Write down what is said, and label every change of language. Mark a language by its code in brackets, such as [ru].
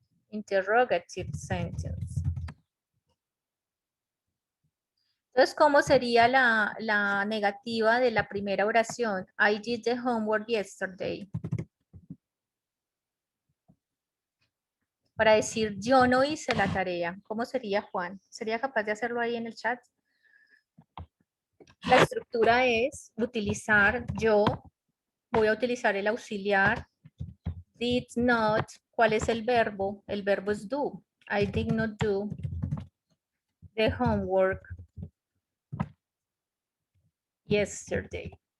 [en] Interrogative sentence. [es] Entonces, ¿cómo sería la negativa de la primera oración? [en] I did the homework yesterday. [es] Para decir yo no hice la tarea, ¿cómo sería, Juan? ¿Sería capaz de hacerlo ahí en el chat? La estructura es utilizar yo, voy a utilizar el auxiliar, [en] did not, [es] ¿cuál es el verbo? El verbo es do. [en] I did not do the homework yesterday.